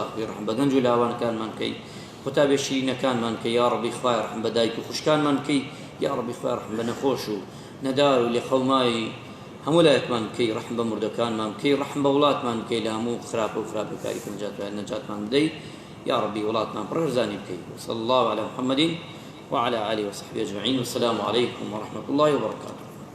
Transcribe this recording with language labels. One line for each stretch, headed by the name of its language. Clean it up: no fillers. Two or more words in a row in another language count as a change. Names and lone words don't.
Central Kurdish: بکەی ڕەحم بە گەنج و لاوانەکانمان بکەی قوتابێ شیرینەکانمان بکەی
Arabic: یا ڕەبی
Central Kurdish: خوایە ڕەحم بە دایک و خوشکانمان بکەی
Arabic: یا ڕەبی
Central Kurdish: خوایە ڕەحم بە نەخۆش و نەدار و لێ خەڵمایی هەموو لایەکمان بکەی ڕەحم بە مردەکانمان بکەی ڕەحم بە وڵاتمان بکەی لە هەموو خراپە و خراپەکاری نەجاتمان بدەی
Arabic: يا ربي
Central Kurdish: ولاتنا برزاني بكي
Arabic: وصلى الله على محمد وعلى آله وصحبه أجمعين والسلام عليكم ورحمة الله وبركاته.